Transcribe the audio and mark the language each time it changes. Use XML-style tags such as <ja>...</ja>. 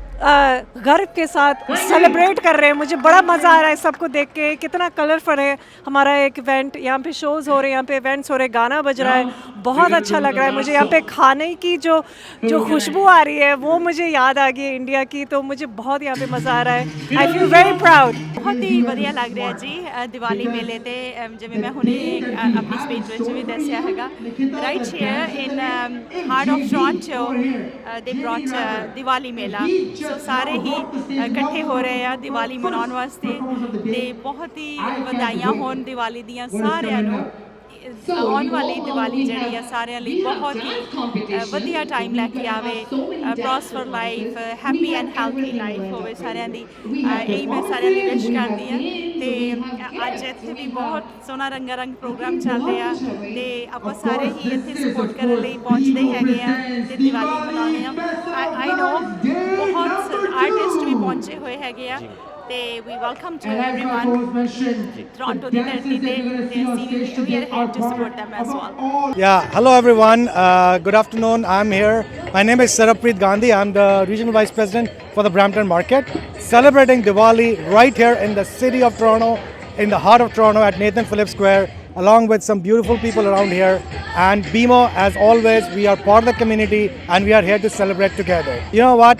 <hi>गर्व के साथ सेलिब्रेट कर रहे हैं। मुझे बड़ा मज़ा आ रहा है सबको देख के, कितना कलरफुल है हमारा एक इवेंट। यहाँ पे शोज़ हो रहे हैं, यहाँ पे इवेंट्स हो रहे हैं, गाना बज रहा है, बहुत अच्छा लग रहा है मुझे। यहाँ पे खाने की जो खुशबू आ रही है वो मुझे याद आ गई है इंडिया की, तो मुझे बहुत यहाँ पे मज़ा आ रहा है।</hi> <en>I feel very proud.</en> <pa>बहुत ही ਵਧੀਆ ਲੱਗ ਰਿਹਾ ਜੀ ਦੀਵਾਲੀ ਮੇਲੇ ਤੇ ਜਿਵੇਂ ਮੈਂ ਹੁਣੇ ਆਪਣੀ ਸਪੀਚ ਵਿੱਚ ਵੀ ਦੱਸਿਆ ਹੈਗਾ</pa> <en>right here in heart of Toronto</en> <pa>ਦੇ ਬ੍ਰੌਟ ਦੀਵਾਲੀ ਮੇਲਾ ਸੋ ਸਾਰੇ ਹੀ ਇਕੱਠੇ ਹੋ ਰਹੇ ਆ ਦੀਵਾਲੀ ਮਨਾਉਣ ਵਾਸਤੇ ਤੇ ਬਹੁਤ ਹੀ ਵਧਾਈਆਂ ਹੋਣ ਦੀਵਾਲੀ ਦੀਆਂ ਸਾਰਿਆਂ ਨੂੰ। ਆਉਣ ਵਾਲੀ ਦੀਵਾਲੀ ਜਿਹੜੀ ਆ ਸਾਰਿਆਂ ਲਈ ਬਹੁਤ ਹੀ ਵਧੀਆ ਟਾਈਮ ਲੈ ਕੇ ਆਵੇ,</pa> <en>prosper life, happy and healthy life</en> <pa>ਹੋਵੇ ਸਾਰਿਆਂ ਦੀ, ਇਹੀ ਮੈਂ ਸਾਰਿਆਂ ਲਈ ਵਿਸ਼ ਕਰਦੀ ਹਾਂ। ਤੇ ਅੱਜ ਇੱਥੇ ਵੀ ਬਹੁਤ ਸੋਹਣਾ ਰੰਗਾ ਰੰਗ ਪ੍ਰੋਗਰਾਮ ਚੱਲ ਰਿਹਾ ਤੇ ਆਪਾਂ ਸਾਰੇ ਹੀ ਇੱਥੇ ਸਪੋਰਟ ਕਰਨ ਲਈ ਪਹੁੰਚਦੇ ਹੀ ਹੈਗੇ ਆ ਤੇ ਦੀਵਾਲੀ ਮਨਾਉਂਦੇ ਆ। ਆਈ ਨੋ ਬਹੁਤ ਆਰਟਿਸਟ ਵੀ ਪਹੁੰਚੇ ਹੋਏ ਹੈਗੇ ਆ ਤੇ ਵੀ</pa> <en>welcome to everyone</en> <pa>ਟੋਰਾਂਟੋ ਦੀ ਧਰਤੀ ਤੇ ਅਸੀਂ ਵੀ</pa> <en>here to support them as well. Yeah, hello everyone. Good afternoon. I'm here. My name is Sarabpreet Gandhi. I'm the Regional Vice President for the Brampton Market. Celebrating Diwali right here in the city of Toronto, in the heart of Toronto at Nathan Phillips Square, along with some beautiful people around here. And BMO, as always, we are part of the community and we are here to celebrate together. You know what?</en>